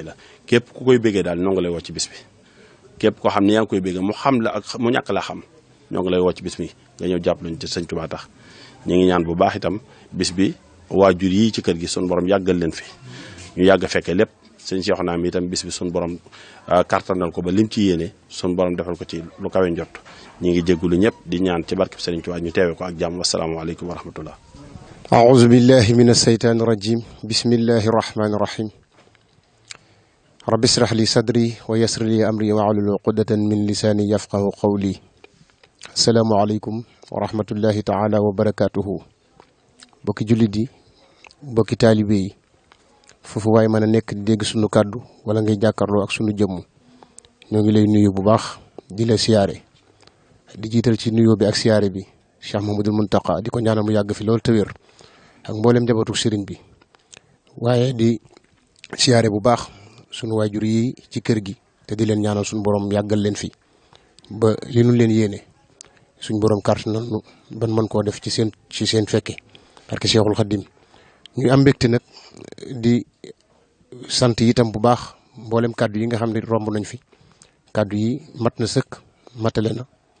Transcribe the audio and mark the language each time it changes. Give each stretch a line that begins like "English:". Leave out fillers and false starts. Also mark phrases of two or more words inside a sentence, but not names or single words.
Wolof: la képp ku koy béggee daal ñoo ngi lay woo ci bis bi képp koo xam ne yaa ngi koy béggee mu xam la ak mu ñàkk laa xam ñoo ngi lay woo ci bis mi nga ñëw jàpp lañu ci Sëñ Touba tax ñu ngi ñaan bu baax itam bis bi waajur yi ci kër gi sun borom yàggal leen fi ñu yàgg fekkee lépp sëñ Cheikhouna mi itam bis bi sun borom kartanal ko ba lim ci yéene sun borom defal ko ci lu kawe njott ñi ngi jéggulu ñëpp di ñaan ci barkeb Sëriñ Touba ñu teewe ko ak jàmm
Arabic: والسلام عليكم ورحمة الله أعوذ بالله من الشيطان الرجيم بسم الله الرحمن الرحيم رب اشرح لي صدري ويسر لي أمري واحلل عقدة من لساني يفقه قولي السلام عليكم ورحمة الله تعالى وبركاته
Wolof: mbokki julliti mbokki taalibe foofu waaye mën a nekk di dégg sunu kàddu wala ngay jàkkaarloo ak sunu jëmm ñoo ngi lay nuyu bu baax di la siyaare di jiital ci nuyoo bi ak siyaare bi Cheikh Mouhamadoul Mountakha di ko ñaanal mu yàgg fi loolu te wér ak mboolem njabootu sëriñ bi waaye di siyaare bu baax sunu waajur yi ci kër gi te di leen ñaanal suñu borom yàggal leen fi ba li nu leen yéene suñu borom carte nañu ban mën koo def ci seen fekke
French: parce que
Wolof: Cheikhul Khadim ñu am mbégte nag di sant itam bu baax mboolem kàddu yi nga xam ne romb nañ fi kàddu yi mat na sëkk matale na